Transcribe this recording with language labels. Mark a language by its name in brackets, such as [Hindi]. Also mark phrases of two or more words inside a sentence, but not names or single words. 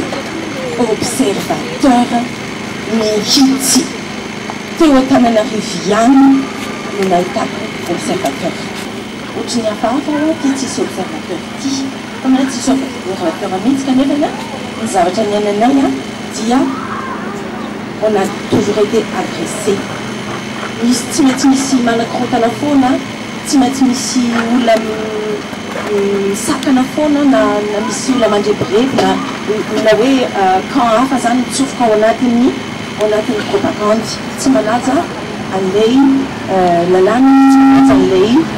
[Malagasy] observateur mihitsy teo Antananarivo ihany no nahitako observateur ohatrany hafahafa ty tsisy observateur ty famana tsisy observateur mihitsy kanefa ny zavatra niainanay dia [French] on a toujours été agressé [Malagasy] misy tsy maintsy misy manakorontana foana tsy maintsy misy olona misakana foana na misy olona mandrebrevy na hoe camp hafa zany mitsofoka ao anatin'ny propagande tsy manaja an'lay lalàna tsy manaja an'lay